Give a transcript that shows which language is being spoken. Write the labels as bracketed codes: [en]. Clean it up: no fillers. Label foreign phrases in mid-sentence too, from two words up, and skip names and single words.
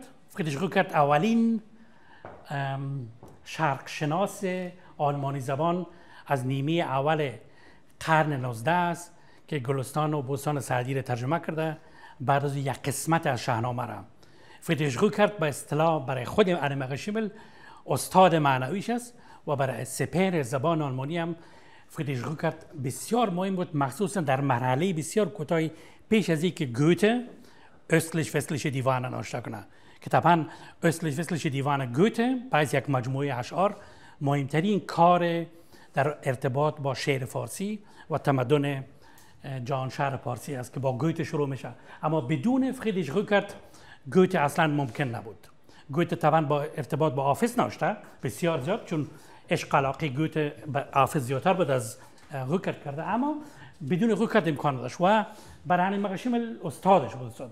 [fa] فریدریش روکرت اولین شرقشناس آلمانی زبان از نیمه اول قرن 19 است که گلستان و بوستان سعدی را ترجمه کرده بعد از یک قسمت از شاهنامه را. فریدریش روکرت به اصطلاح برای خود انیمق شیمل استاد معنویش است و برای سپهر زبان آلمانی هم فریدریش روکرت بسیار مهم بود، مخصوصا در مرحله بسیار کوتاهی پیش از اینکه گوته [de] östlich westliche [fa] دیوان نوشته کنه که طبعا [de] östlich westliche [fa] دیوان گوته بعد یک مجموعه اشعار مهمترین کار در ارتباط با شعر فارسی و تمدن جهان شهر فارسی است که با گوته شروع میشه. اما بدون فریدریش روکرت گوته اصلا ممکن نبود. گوته طبعا با ارتباط با حافظ نوشته بسیار زیاد، چون عشق علاقه گوته به حافظ زیادتر بود از روکرت کرده، اما بدون روکرت امکان نداشت و برای انیمق شیمل استادش بود.